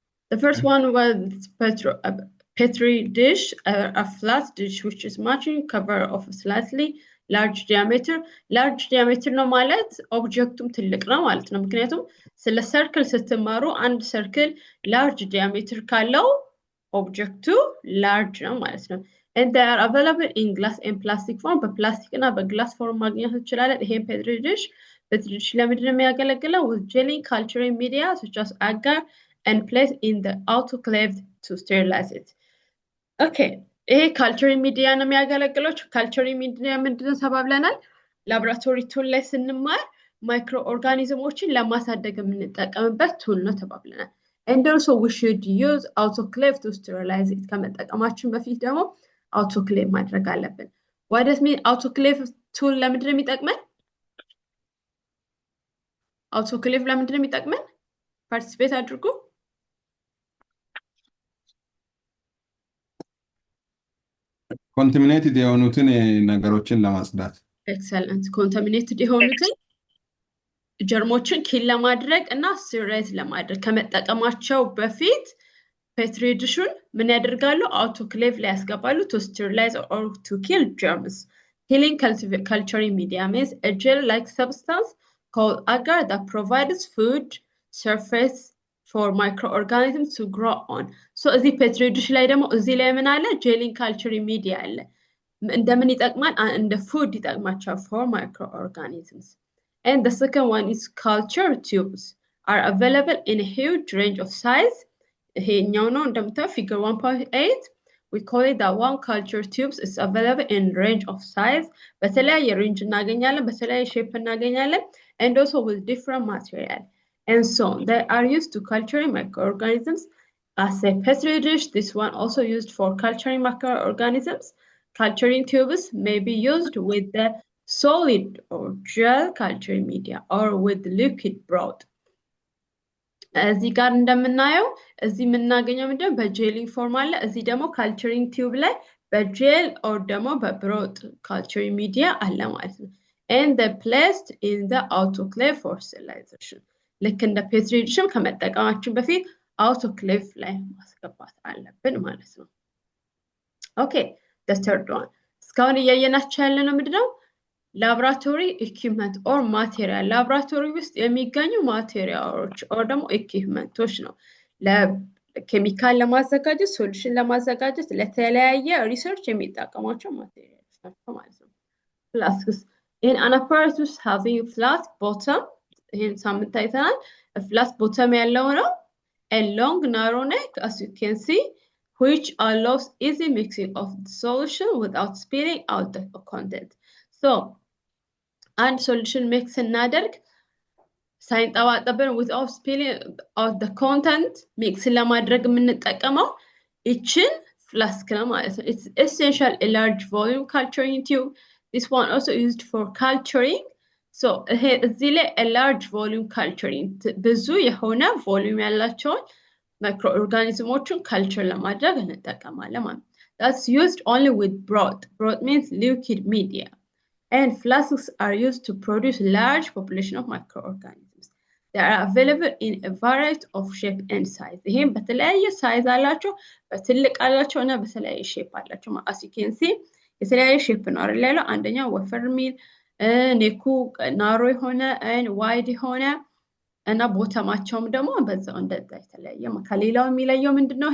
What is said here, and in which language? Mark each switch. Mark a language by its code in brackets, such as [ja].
[en] The first one was a petri dish, a flat dish which is matching cover of a slightly large diameter. [am] Large diameter ነው ማለት ኦብጀክቱም ትልቅ ነው ማለት ነው። ምክንያቱም ስለ ሰርክል ስትማሩ አንድ ሰርክል large diameter ካለው ኦብጀክቱ large ነው ማለት ነው። [en] And they are available in glass and plastic form. [am] በፕላስቲክ እና በግላስ ፎርም ማግኘት እንችላለን። ይሄን petri dish ለምንድን ነው የሚያገለግለው? [en] With gelling culturing media such as agar and placed in the autoclave to sterilize it. [am] Okay, ይሄ culturing media ነው የሚያገለግለው። culturing media ምንድነው ተባብለናል? ላቦራቶሪ ቱል ላይ ስንማር ማይክሮ ኦርጋኒዝሞችን ለማሳደግ የምንጠቀምበት ቱል ነው ተባብለናል። [en] And also we should use autoclave to sterilize it. [am] ከመጠቀማችን በፊት ደግሞ autoclave ማድረግ አለብን። What does mean autoclave tool ለምንድን ነው የሚጠቅመን? autoclave ለምንድን ነው የሚጠቅመን? participate አድርጉ። ኮንታሚኔትድ የሆኑትን ነገሮችን ለማጽዳት ኤክሰለንት ኮንታሚኔትድ የሆኑትን ጀርሞችን ኪል ለማድረግ እና ስቴሪላይዝ ለማድረግ ከመጠቀማቸው በፊት ፔትሪ ዲሹን ምን ያደርጋሉ? አውቶክሌቭ ላይ ያስገባሉ [en] to sterilize or to kill germs. Killing culturing media means a gel-like substance called agar that provides food surface for microorganisms to grow on. [am] So እዚህ ፔትሪ ዲሽ ላይ ደግሞ እዚህ ላይ ምን አለ? gelling culturing media አለ። እንደምን ይጠቅማል? እንደ ፉድ ይጠቅማቸዋል [en] for microorganisms. And the second one is culture tubes are available in a huge range of size. [am] ይሄኛው ነው እንደምታው figure 1.8. [en] We call it that one culture tubes is available in range of size. [am] በተለያየ range እናገኛለን፣ በተለያየ shape እናገኛለን, [en] and also with different material. And so they are used to culturing microorganisms as a petri dish. This one also used for culturing microorganisms. Culturing tubes may be used with the solid or gel culturing media or with liquid broth. [am] እዚህ ጋር እንደምናየው እዚህ የምናገኘው ምንድነው? በጄሊንግ ፎርም አለ። እዚህ ደግሞ ካልቸሪንግ ቲዩብ ላይ በጄል ኦር ደግሞ በብሮት ካልቸሪንግ ሚዲያ አለ ማለት ነው። [en] and they placed in the autoclave for sterilization. [am] ልክ እንደ ፔትሪ ዲሽም ከመጠቀማችን በፊት አውቶክሌቭ ላይ ማስገባት አለብን ማለት ነው። okay, the third one እስካሁን እያየናቸው ያለ ነው ምንድነው? ላቦራቶሪ ኢኩዊፕመንት ኦር ማቴሪያል ላቦራቶሪ ውስጥ የሚገኙ ማቴሪያሎች ኦር ደግሞ ኢኩዊፕመንቶች ነው። ለኬሚካል ለማዘጋጀት ሶሉሽን ለማዘጋጀት ለተለያየ ሪሰርች የሚጠቀሟቸው ማቴሪያሎች ናቸው ማለት ነው። ፍላስክስ [en] in an apparatus having flat bottom [am] ይሄን ሳምንት አይተናል። flat bottom ያለው ነው [en] a long narrow neck as you can see which allows easy mixing of the solution without spilling out the content. [am] So and solution mix እናደርግ ሳይንጠባጠብን [en] without spilling out the content [am] mix ለማድረግ የምንጠቀመው እችን ፍላስክ ነው ማለት ነው። [en] It's essential a large volume culturing tube. This one also used for culturing. So እዚህ ላይ a large volume culturing ብዙ የሆነ volume ያላቸውን microorganismoችን culture ለማድረግ እንጠቀማለን ማለት ነው። That's used only with broth. Broth means liquid media. And flasks are used to produce large population of microorganisms. They are available in a variety of shape and size. [am] ይሄም በተለያየ ሳይዝ አላቸው፣ በትልቅ አላቸው እና በተለያየ ሼፕ አላቸው። [en] as you can see [am] የተለያየ ሼፕ ነው አይደል ያለው። አንደኛው ወፈር ሚል ኔኩ ናሮ የሆነ ዋይድ የሆነ እና ቦተማቸውም ደግሞ በዛው እንደዛ የተለያየ ከሌላው የሚለየው ምንድነው?